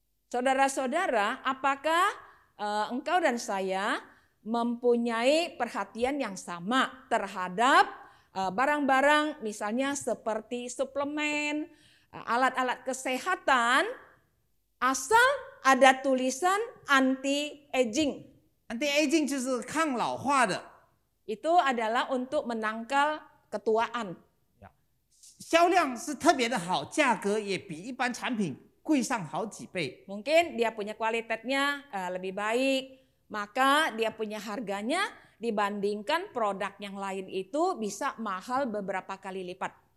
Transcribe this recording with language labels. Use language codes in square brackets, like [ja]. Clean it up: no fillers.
[id] Saudara-saudara, apakah engkau dan saya mempunyai perhatian yang sama terhadap barang-barang misalnya seperti suplemen, alat-alat kesehatan, asal ada tulisan anti-aging. [zh] anti-aging 就是抗老化的， [id] Itu adalah untuk menangkal ketuaan. [zh] 销量是特别的好，价格也比一般产品贵上好几倍。 [id] Mungkin dia punya kualitasnya lebih baik, maka dia punya harganya dibandingkan produk yang lain itu bisa mahal beberapa kali lipat.